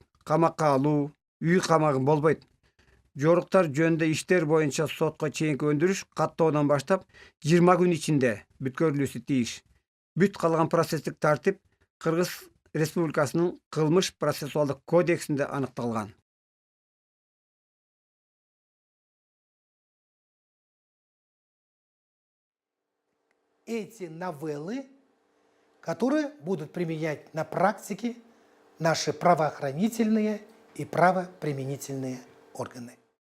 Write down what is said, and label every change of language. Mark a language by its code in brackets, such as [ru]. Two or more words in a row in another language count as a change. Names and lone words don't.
[ky] Камакка алуу, үй камагы болбойт. Жоруктар жөнүндө иштер боюнча сотко чейинки өндүрүш каттоодон баштап 20 күн ичинде бүткөрүлүүсү тийиш. Бүт калган процесстик тартип Кыргыз Республикасынын кылмыш процессуалдык кодексинде аныкталган. [ru] Эти новеллы, которые будут применять на практике наши правоохранительные и правоприменительные органы.